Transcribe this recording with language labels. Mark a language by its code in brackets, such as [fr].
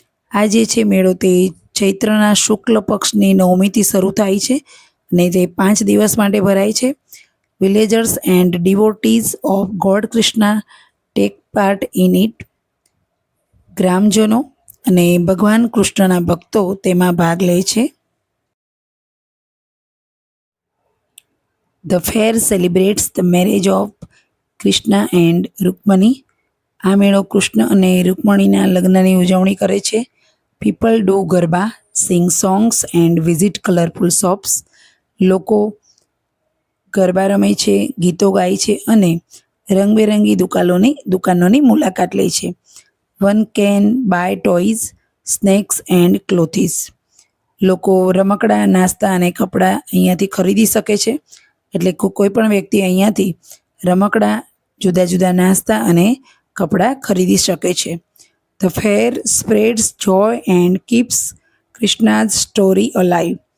[gu] આ જે છે મેળો તે ચૈત્રના શુક્લ પક્ષની નવમીથી શરૂ થાય છે અને તે 5 દિવસ માટે ભરાય છે. [en] Villagers and devotees of God Krishna take part in it. [gu] ગ્રામજનો અને ભગવાન કૃષ્ણના ભક્તો તેમાં ભાગ લે છે. [en] The fair celebrates the marriage of Krishna and Rukmani. [gu] આ મેળો કૃષ્ણ અને રૂકમણીના લગ્નની ઉજવણી કરે છે. [en] People do garba, sing songs and visit colorful shops. [gu] લોકો ગરબા રમે છે, ગીતો ગાય છે અને રંગબેરંગી દુકાનોની મુલાકાત લે છે. [en] One can buy toys, snacks and clothes. [gu] લોકો રમકડા, નાસ્તા અને કપડાં અહીંયાથી ખરીદી શકે છે. એટલે કોઈ પણ વ્યક્તિ અહીંયાથી રમકડાં, જુદા જુદા નાસ્તા અને કપડાં ખરીદી શકે છે. [en] The fair spreads joy and keeps Krishna's story alive.